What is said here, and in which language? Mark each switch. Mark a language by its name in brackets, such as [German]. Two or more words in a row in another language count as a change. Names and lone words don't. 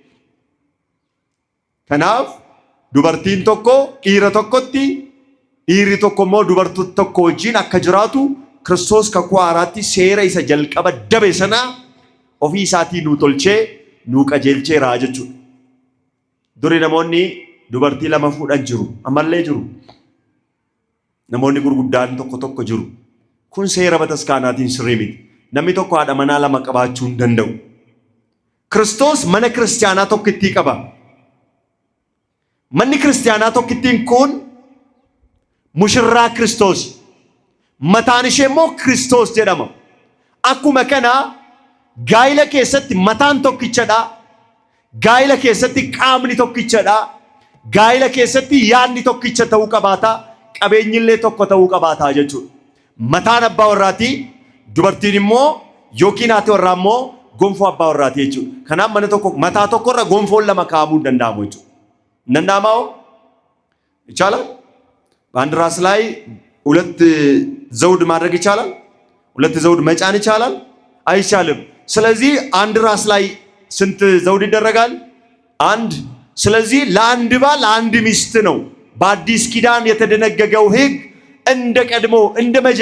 [Oromo] Kanaaf dubartiin tokko dhiira tokkotti, dhiirri tokko immoo dubartii tokko wajjin akka jiraatu Kiristoos kakuu haaraatti seera isa jalqaba dabe sana ofii isaatii nuu tolchee nuu qajeelcheera jechuudha. Duri namoonni dubartii 2 fuudhan jiru. Ammallee jiru. Namoonni gurguddaan tokko jiru. Kun seera bataskaanaatiin sirrii miti. Namni tokko haadha manaa 2 qabaachuu hin danda'u. Kiristoos manni kiristaanaa tokkichi qaba manni kiristaanaa tokkichiin kun mushiraa Kiristoos maatanishiimoo Kiristoos jedhama akkuma kana gaa'ila keessatti maatan tokkichaadha gaa'ila keessatti መታን ቶክቸዳ ጋይለ ኬሰት Qaamni tokkichaadha gaa'ila keessatti yaani tokkicha tahu qabatta qabanille tokko tahu qabatta jechu maatan abbaa warraatii Dubartiinimoo yookinaatii warraamoo gonfoo abbaa warraatii jechu kanaam manni tokko maataa tokkoraa gonfoon lamaa kaamuu dandamu jechu nandamaw [Amharic] ይቻላል በአንድ ራስ ላይ ሁለት ዘውድ ማድረግ ይቻላል ሁለት ዘውድ መጫን ይቻላል አይቻልም ስለዚህ አንድ ራስ ላይ ስንት ዘውድ ይደረጋል አንድ ስለዚህ ለአንድ ባል አንድ ሚስት ነው በአዲስ ኪዳን የተደነገገው ሕግ እንደ ቀድሞ እንደ